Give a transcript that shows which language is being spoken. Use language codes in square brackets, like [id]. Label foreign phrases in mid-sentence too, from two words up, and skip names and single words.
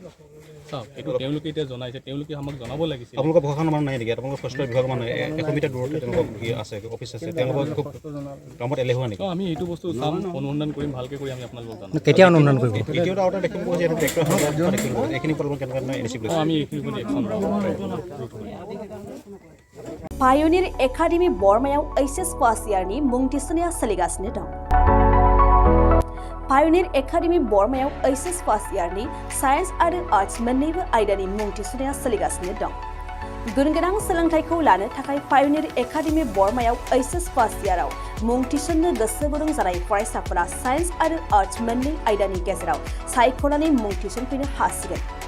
[as] চাওক এইটো তেওঁলোকে এতিয়া জনাইছে তেওঁলোকে আমাক জনাব লাগিছিল আপোনালোকৰ প্ৰশাসনৰ মানুহ নাই নেকি আপোনালোকৰ ফৰেষ্টৰ বিভাগৰ মানুহ 100 মিটাৰ দূৰতে তেওঁলোকৰ আছে অফিচ আছে তেওঁলোকৰ খুব কামত এলেহুৱা নেকি আমি এইটো বস্তু চাম অনুসন্ধান কৰিম ভালকৈ কৰি আমি আপোনালোকক জনাম কেতিয়া অনুসন্ধান কৰিব দ্বিতীয়টা আউটাৰ দেখিব যে এটা ট্ৰেক্টৰ দেখিব এইখিনি প্ৰব্লেম কেনেকৈ ইনষ্টিটিউট আমি এইখিনি একশ্যন [brx] पायोनिर एकाडेमी बर्मायाव HS फार्स्ट इयारनि मुं थिसननाया सोलिगासिनो दं पायोनिर एकाडेमी बर्मायाव HS फार्स्ट इयारनि साइन्स आरो आर्ट्स मोन्नैबो आयदानि मुं थिसननाया सोलिगासिनो दं गुनगोनां सोलोंथाइखौ लानो थाखाय पायोनिर एकाडेमी बर्मायाव HS फार्स्ट इयाराव मुं थिसननो गोसो गुदुं जानाय फरायसाफोरा साइन्स आरो आर्ट्स मोन्नै आयदानि गेजेराव सायख'नानै मुं थिसनफैनो हासिगोन